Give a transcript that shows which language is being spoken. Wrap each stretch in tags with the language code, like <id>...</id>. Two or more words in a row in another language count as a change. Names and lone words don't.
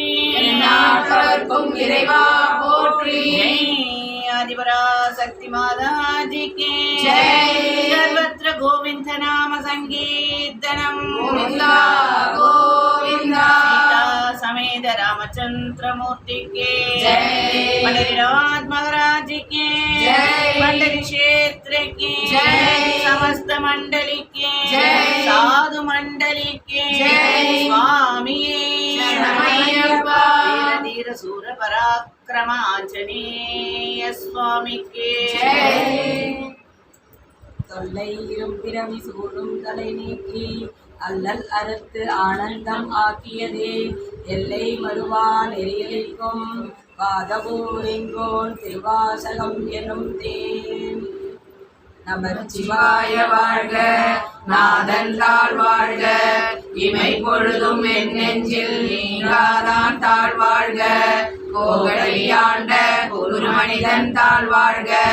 <ta>நாட்டவர்க்கும் இறைவா போற்றி</ta> <hi>ஆதிபரா சக்தி மாதாஜி கே ஜெய்.</hi> <sa>सर्वत्र गोविन्द नाम सङ्कीर्तनम् கோவிந்தா கோவிந்தா</sa> <hi>சீதா சமேத ராமச்சந்திர மூர்த்தி கே ஜெய். पंडरीनाथ महाराज के जय. पंडरी क्षेत्र के जय. समस्त मंडली के जय. साधु मंडली के जय. स्वामी शरणमయ్యప్పா. धीर धीर सूर पराक्रम आंजनेय स्वामी के जय.</hi> <ta>தொல்லை இரும்பிறவி சூழும் தலை நீக்கி அல்லல் அறுத்து ஆனந்தம் ஆக்கியதே எல்லை மறுவா நெறியலிக்கும் பாதபூரிங்கோன் திருவாசகம் எனும் தேன் நமச்சிவாய வாழ்க நாதன் தாழ்வாழ்க இமை பொழுதும் என் நெஞ்சில் நீங்காதான் தாழ்வாழ்க கோகழியாண்ட ஒரு மனிதன் தாழ்வாழ்க</ta>